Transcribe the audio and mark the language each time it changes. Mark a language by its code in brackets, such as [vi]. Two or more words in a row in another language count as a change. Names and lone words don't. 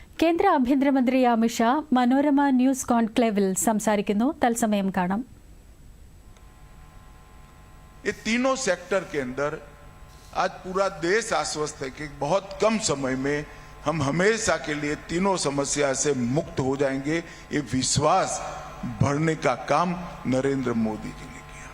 [ml] കേന്ദ്ര ആഭ്യന്തരമന്ത്രി അമിത് ഷാ മനോരമ ന്യൂസ് കോൺക്ലേവിൽ സംസാരിക്കുന്നു. തത്സമയം കാണാം. [hi] ये तीनों सेक्टर के अंदर आज पूरा देश आश्वस्त है कि बहुत कम समय में हम हमेशा के लिए तीनों समस्या से मुक्त हो जाएंगे. ये विश्वास भरने का काम नरेंद्र मोदी जी ने किया.